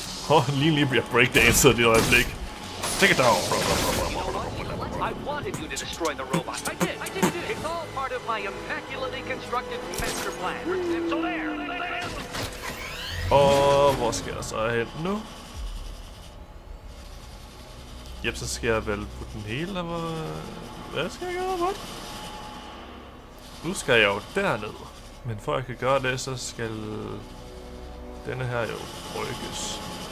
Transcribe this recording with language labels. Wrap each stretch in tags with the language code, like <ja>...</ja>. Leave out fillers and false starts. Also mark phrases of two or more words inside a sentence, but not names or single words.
<da>Lige bliver breakdancer det øjeblik.</da> <en>Take it down. I wanted you to destroy the robot. I did. It's all part of my immaculately constructed master plan. So there.</en> <da>Og hvor skal jeg så hen nu? Jep, så skal jeg vel putte den hele, eller hvad skal jeg gøre? What? Nu skal jeg jo derned. Men for at jeg kan gøre det, så skal denne her jo rykkes.</da>